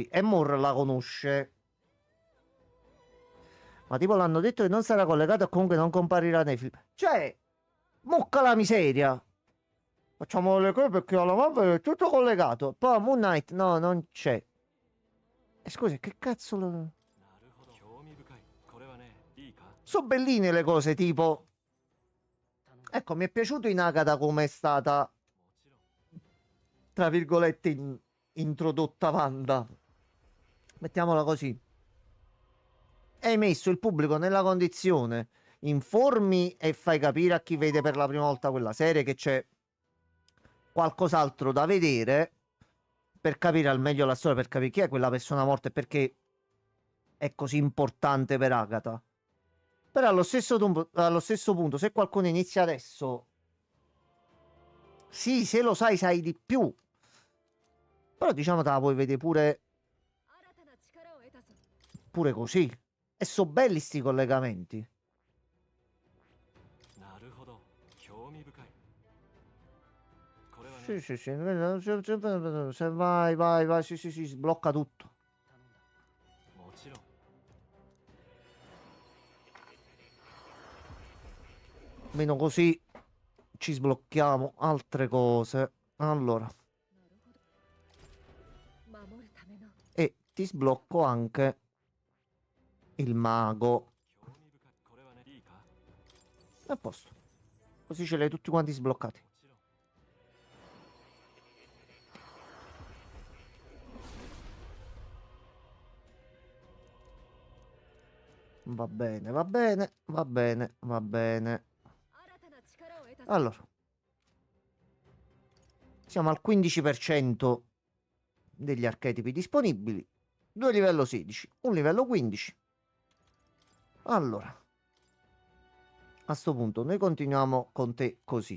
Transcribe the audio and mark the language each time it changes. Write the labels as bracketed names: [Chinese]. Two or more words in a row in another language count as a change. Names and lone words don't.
[Italian] E Moore la conosce. Ma tipo l'hanno detto che non sarà collegato e comunque non comparirà nei film. Cioè, mucca la miseria. Facciamo le cose perché alla Marvel è tutto collegato. Poi Moon Knight, no, non c'è. E scusi, che cazzo lo... [Japanese] なるほど興味深いこれはねいいか [Italian] Sono belline le cose, tipo... Ecco, mi è piaciuto in Agatha come è stata, [Japanese] もちろん [Italian] tra virgolette, in- introdotta Wanda. Mettiamola così. hai messo il pubblico nella condizione, informi e fai capire a chi vede per la prima volta quella serie che c'è qualcos'altro da vedere per capire al meglio la storia, per capire chi è quella persona morta e perché è così importante per Agatha. Però allo stesso punto, se qualcuno inizia adesso, sì, se lo sai, sai di più. Però diciamo te la puoi vedere pure così. E so belli sti collegamenti. [Japanese] なるほど興味深いこれはね [Italian] Sì, sì, sì. Se vai, vai, vai, sì, sì, sì, sblocca tutto. [Japanese] もちろん [Italian] Almeno così ci sblocchiamo altre cose. Allora, [Japanese] 守るための [Italian] e ti sblocco anche il mago. [Japanese] 興味深いこれはねいいか [Italian] A posto. Così ce li hai tutti quanti sbloccati. [Japanese] もちろん [Italian] Va bene, va bene, va bene, va bene. [Japanese] 新たな力を得たぞ [Italian] Allora, siamo al 15% degli archetipi disponibili. 2 livello 16, un livello 15. Allora, a sto punto noi continuiamo con te così.